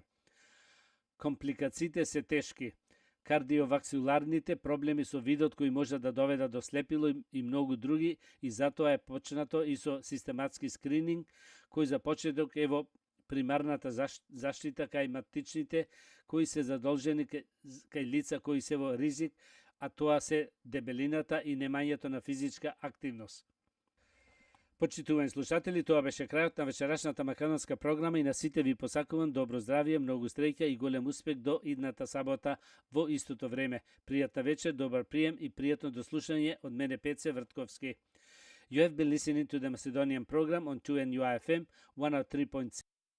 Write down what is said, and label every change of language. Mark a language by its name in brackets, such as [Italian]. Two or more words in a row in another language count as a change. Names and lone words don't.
[Macedonian] Компликациите се тешки. Кардиоваскуларните проблеми со видот кои може да доведат до слепило и многу други, и затоа е почнато и со систематски скрининг кој започеток е во примарната заштита кај матичните кои се задолжени кај лица кои се во ризик, а тоа се дебелината и немањето на физичка активност. Почитувани слушатели, тоа беше крајот на вечерашната македонска програма и на сите ви посакувам добро здравје, многу среќа и голем успех до идната сабота во истото време. Пријатна вечер, добар прием и пријатно дослушање од мене Пеце Вртковски. [English] You have been listening to the Macedonian program on 2NUI FM 103.7.